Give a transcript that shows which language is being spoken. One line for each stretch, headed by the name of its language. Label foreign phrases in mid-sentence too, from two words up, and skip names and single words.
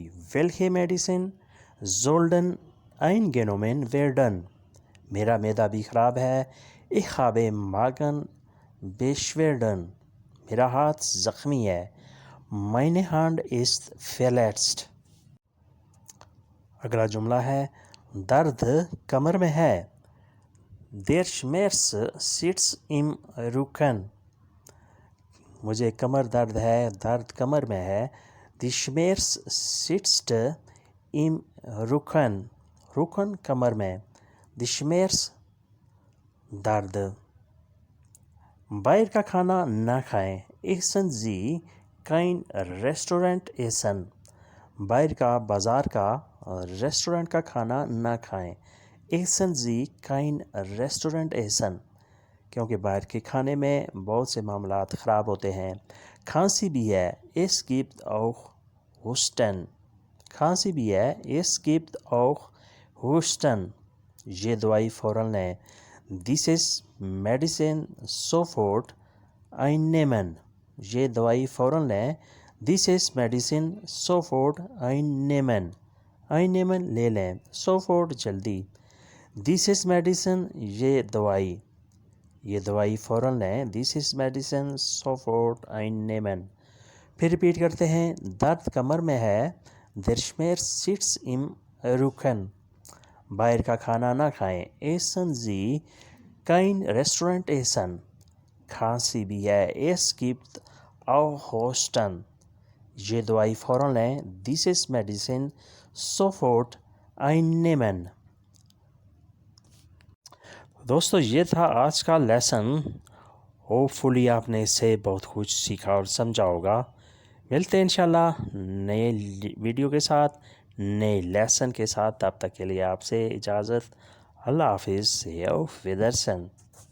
German: welche Medicine sollten eingenommen werden.
Urdu: میرا معدہ بھی خراب ہے.
German: ich habe Magenbeschwerden.
Urdu: میرا ہاتھ زخمی ہے.
German: meine Hand ist verletzt.
Urdu: اگلا جملہ ہے. درد کمر میں ہے.
German: der Schmerz sitzt im Rücken.
Urdu: مجھے کمر درد ہے. درد کمر میں ہے.
German: die Schmerz sitzt im Rücken.
Urdu: Rücken کمر میں.
German: die Schmerz درد.
Urdu: باہر کا کھانا نہ کھائیں.
German: essen Sie kein Restaurant essen.
Urdu: باہر کا, بازار کا, ریسٹورنٹ کا کھانا نہ کھائیں.
German: essen Sie kein Restaurant essen.
Urdu: کیونکہ باہر کے کھانے میں بہت سے معاملات خراب ہوتے ہیں. کھانسی بھی ہے.
German: es gibt auch Husten.
Urdu: کھانسی بھی ہے.
German: es gibt auch Husten.
Urdu: یہ دوائی فوراً لیں.
German: dieses Medicine sofort einnehmen.
Urdu: یہ دوائی فوراً لیں.
German: dieses Medicine sofort einnehmen.
Urdu: einnehmen لے لیں. sofort جلدی.
German: dieses Medicine
Urdu: یہ دوائی. یہ دوائی فوراً لیں.
German: dieses Medicine sofort einnehmen.
Urdu: پھر ریپیٹ کرتے ہیں. درد کمر میں ہے.
German: der Schmerz sitzt im Rücken.
Urdu: باہر کا کھانا نہ کھائیں.
German: essen Sie kein Restaurant essen.
Urdu: کھانسی بھی ہے.
German: es gibt auch Husten.
Urdu: یہ دوائی فوراً لیں.
German: dieses Medicine sofort einnehmen.
Urdu: دوستو یہ تھا آج کا لیسن. ہوپ فلی آپ نے اس سے بہت کچھ سیکھا اور سمجھا ہوگا. ملتے ہیں انشاءاللہ نئے ویڈیو کے ساتھ, نئے لیسن کے ساتھ. تب تک کے لیے آپ سے اجازت. اللہ حافظ.
German: auf Wiedersehen.